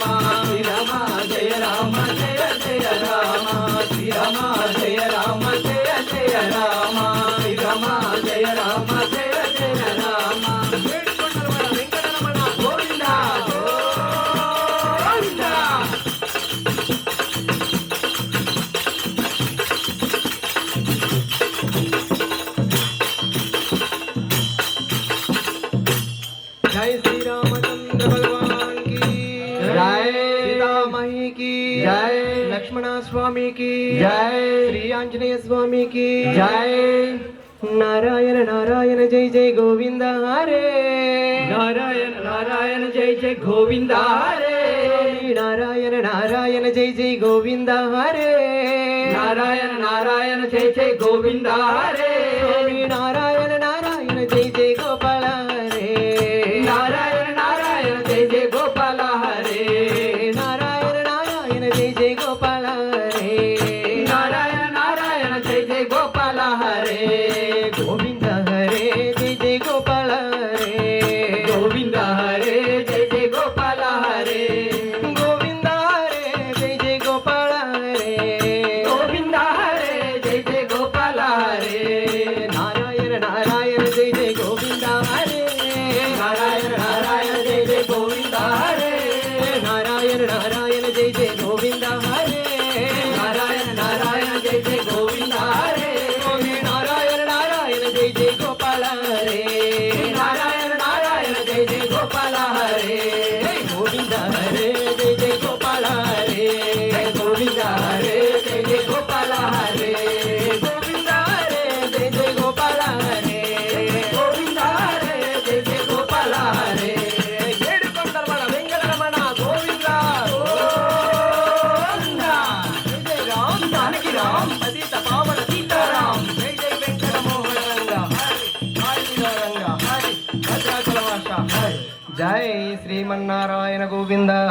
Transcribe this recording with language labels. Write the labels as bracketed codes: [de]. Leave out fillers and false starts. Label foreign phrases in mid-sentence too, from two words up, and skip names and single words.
[te] శ్రీరామ జయ రామ జయ జయ రామ, శ్రీరామ జయ రామ జయ జయ రామ, శ్రీరామ జయ రామ జయ జయ రామ, వేడుకొండలవాడ వెంకటరమణ గోవింద గోవింద. [hi] जय श्री रामचंद्र भगवान की जय। सीतामाई की जय। लक्ष्मण स्वामी की जय। श्री आंजनेय स्वामी की जय। नारायण नारायण जय जय गोविंद हरे, नारायण नारायण जय जय गोविंद हरे, नारायण नारायण जय जय गोविंद हरे, नारायण नारायण जय जय गोविंद हरे, स्वामी नारायण नारायण जय जय गोपाल हरे, नारायण नारायण जय जय गोपाल हरे, नारायण नारायण जय जय गोपाल हरे, नारायण नारायण जय जय गोपाल हरे, गोविंद हरे जय जय गोपाल हरे, गोविंद हरे जय जय गोपाल हरे, गोविंद हरे जय जय गोपाल हरे, गोविंद हरे जय जय गोपाल हरे, नारायण नारायण जय जय गोविंद हरे, नारायण नारायण जय जय गोविंद हरे, नारायण नारायण जय जय गोविंद हरे, नारायण नारायण जय जय गोविंद हरे, स्वामी नारायण नारायण जय जय गोपाल हरे, नारायण नारायण जय जय गोपाल हरे, गोविंद हरे जय जय गोपाल हरे, गोविंद हरे जय जय गोपाल हरे, गोविंद हरे जय जय गोपाल हरे, गोविंद हरे जय जय गोपाल हरे, [te] ఏడుకొండలవాడ వెంకటరమణ గోవింద గోవింద. జై జై రామ్ జానకి రామ్ పతిత పావన సీతారాం, జై జై వెంకటమోహన రంగ హరి రంగ హరి భద్రాచలవాస హరి. జై శ్రీమన్నారాయణ గోవింద